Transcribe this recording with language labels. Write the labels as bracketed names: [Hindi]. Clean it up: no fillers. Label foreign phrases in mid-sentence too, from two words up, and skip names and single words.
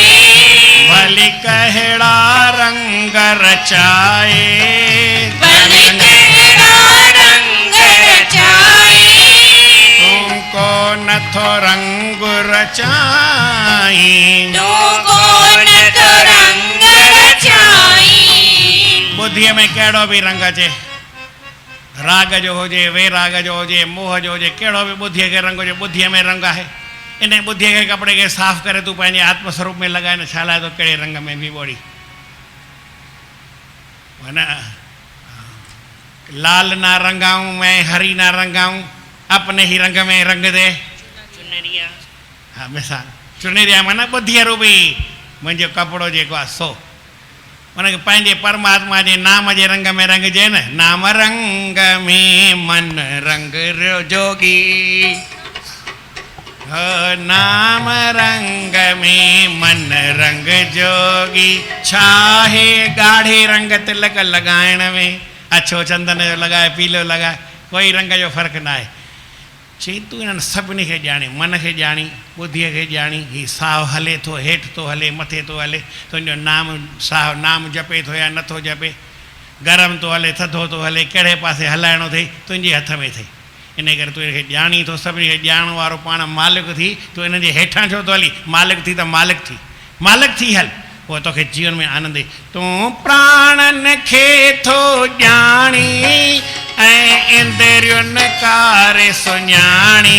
[Sindhi] भली कहिड़ा रंग रचाए भली कहिड़ा रंग रचाए तूं को नथो रंग रचाई तूं कोन तो रंग रचाई ॿुधीअ में कहिड़ो बि रंग अचे राग जो हुजे वैराग जो हुजे मोह जो हुजे कहिड़ो बि ॿुधीअ खे रंग हुजे ॿुधीअ में रंग आहे इन ॿुधीअ खे कपिड़े खे साफ़ करे तूं पंहिंजे आत्मस्वरूप में लॻाए न छा लाइ तो कहिड़े रंग में बि ॿोड़ी न [Hindi] लाल ना रंगाऊं मैं हरी ना रंगाऊं अपने ही रंग में रंग दे [Sindhi] हा मिसाल चुनरिया माना ॿुधीअ रूपी मुंहिंजो कपिड़ो जेको आहे सो उनखे पंहिंजे परमात्मा जे नाम जे रंग में रंगजे न [Hindi] नाम रंग में मन रंग जोगी नाम रंग में मन रंग जोगी [Sindhi] छाहे ॻाढ़े रंग तिलक लॻाइण में अछो चंदन जो लॻाए पीलो लॻाए कोई रंग जो फ़र्क़ु न आहे चई तूं इन्हनि सभिनी खे ॼाणी मन खे ॼाणी ॿुधीअ खे ॼाणी हीउ साहु हले थो हेठि थो हले मथे थो हले तुंहिंजो नाम साहु नाम जपे थो या नथो जपे गरम थो हले थधो थो हले कहिड़े पासे हलाइणो अथई तुंहिंजे हथ में अथई इन करे तूं हिनखे ॼाणी थो सभिनी खे ॼाणण वारो पाण मालिक थी तूं हिन जे हेठां छो थो हली मालिक थी त मालिक थी हल पोइ तोखे जीवन में आनंद तूं प्राणनि खे थो ॼाणी ऐं इंद्रियुनि कार सुञाणी